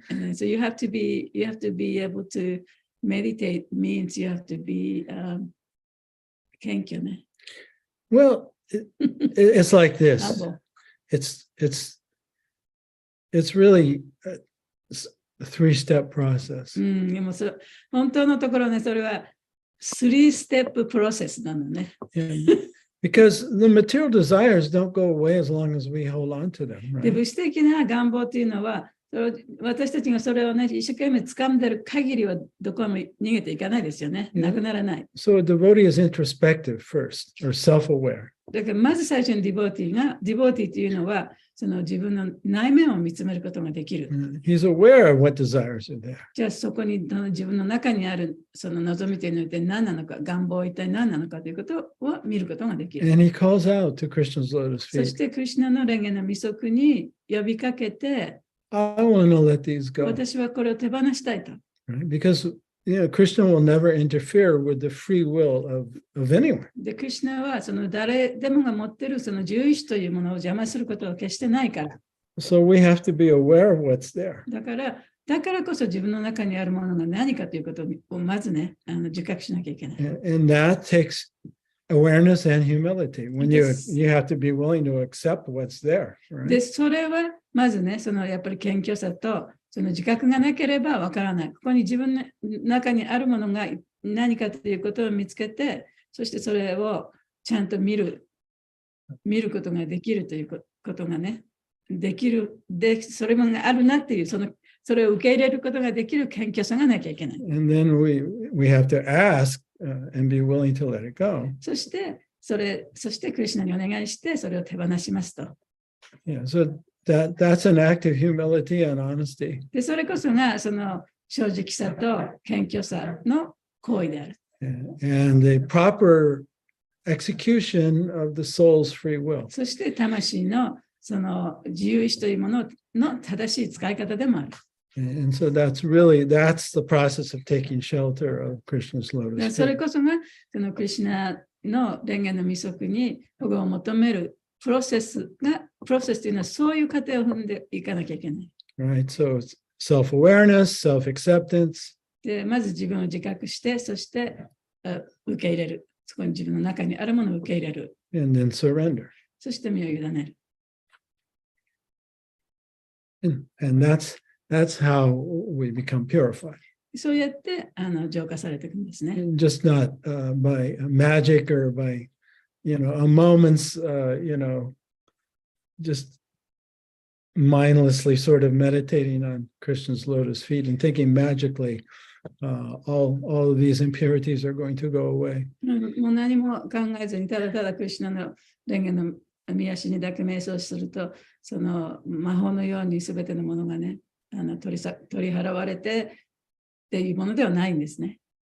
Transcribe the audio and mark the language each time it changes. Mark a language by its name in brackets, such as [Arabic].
[English] And then, so you have to be able to meditate. Means you have to be kenkyo. Well, it's like this. Humble. It's really a three-step process. [Japanese] でも本当のところね、それは3ステッププロセスなのね。 [English] Yeah, because the material desires don't go away as long as we hold on to them, [Japanese] で、 [English] right? [Japanese] 物質的な願望っていうのは、私たちがそれをね、一生懸命掴んでる限りはどこも逃げていかないですよね。なくならない。 [English] So a devotee is introspective first, or self-aware. [Japanese] だからまず最初にディボーティーっていうのは、その自分の内面を見つめることができる。 [English] He's aware of what desires are there. [Japanese] じゃあそこに自分の中にあるその望みというのは一体何なのか、願望は一体何なのかということを見ることができる。 [English] And he calls out to Krishna's lotus [Japanese] そ [English] feet. [Japanese] してクリシュナの蓮華の御足に呼びかけて、 [English] I want to let these go, [Japanese] 私はこれを手放したいと。 [English] right? Because Krishna will never interfere with the free will of anyone. [Japanese] で、クリシュナはその誰でもが持っているその自由意志というものを邪魔することは決してないから。 [English] So we have to be aware of what's there. [Japanese] だからこそ自分の中にあるものが何かということをまずね、自覚しなきゃいけない。 [English] And that takes awareness and humility. When you have to be willing to accept what's there, [Japanese] で、 [English] right? [Japanese] それはまずね、そのやっぱり謙虚さとその自覚がなければわからない。ここに自分の中にあるものが何かということを見つけて、そしてそれをちゃんと見ることができるということがね、できる。で、それもあるなっていう、それを受け入れることができる謙虚さがなきゃいけない。 [English] And then we have to ask and be willing to let it go. [Japanese] そしてクリシュナにお願いして、それを手放しますと。 [English] Yeah, so that's an act of humility and honesty. [Japanese] で、それこそがその正直さと謙虚さの行為である。 [English] And the proper execution of the soul's free will. [Japanese] そして魂のその自由意志というものの正しい使い方でもある。 [English] And so that's the process of taking shelter of Krishna's [Japanese] だから [English] lotus [Japanese] それ [English] feet. [Japanese] こそがそのクリシュナの蓮華の御足に保護を求めるプロセスというのはそういう過程を踏んでいかなきゃいけない。 [English] Right, so it's self-awareness, self-acceptance, [Japanese] で、まず自分を自覚して、そして受け入れる。そこに自分の中にあるものを受け入れる。 [English] and then surrender. [Japanese] そして身を委ねる。 [English] And that's how we become purified. [Japanese] そうやって浄化されていくんですね。 [English] Just not by magic or by, a moment's, just mindlessly sort of meditating on Krishna's lotus feet and thinking magically all of these impurities are going to go away. [Japanese] もう何も考えずにただただクリシュナの蓮華の御足にだけ瞑想すると、その魔法のようにすべてのものがね、取り払われてっていうものではないんですね。